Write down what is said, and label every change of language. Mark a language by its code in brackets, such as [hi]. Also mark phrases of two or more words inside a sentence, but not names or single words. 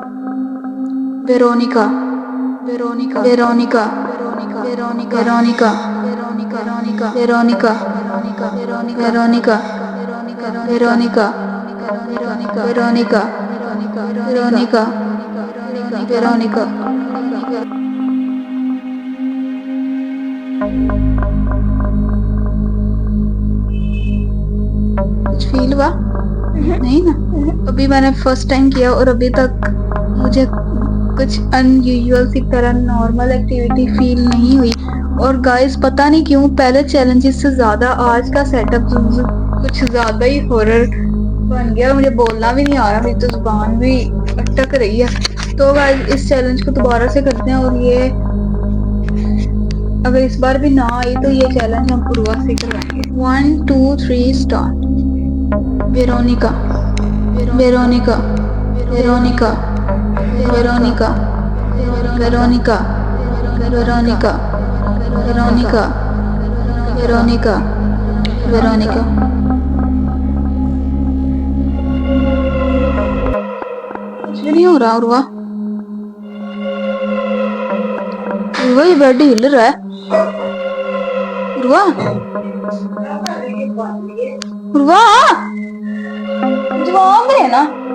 [hi] वेरोनिका, वेरोनिका, वेरोनिका, वेरोनिका, वेरोनिका, वेरोनिका, वेरोनिका, वेरोनिका, वेरोनिका, वेरोनिका, वेरोनिका, वेरोनिका, वेरोनिका, वेरोनिका। कुछ फील हुआ? नहीं ना। अभी मैंने [en] first time [hi] किया और अभी तक मुझे कुछ अनयूजुअल सी तरह [en] normal activity [hi] फील नहीं हुई। और गाइस पता नहीं क्यों पहले चैलेंजेस से ज्यादा आज का सेटअप कुछ ज्यादा ही हॉरर बन गया। मुझे बोलना भी नहीं आ रहा, मेरी तो जुबान भी अटक रही है। तो गाइस इस चैलेंज को दोबारा से करते हैं, और ये अगर इस बार भी ना आई तो ये चैलेंज हम पूर्वा से करवाएंगे। 1 2 3 स्टार्ट। वेरोनिका, वेरोनिका, वेरोनिका, वेरोनिका, वेरोनिका, वेरोनिका, वेरोनिका, वेरोनिका, वेरोनिका। कुछ भी नहीं हो रहा। उर्वा, उर्वा ये बेड हिल रहा है। उर्वा, उर्वा जवाब दे ना।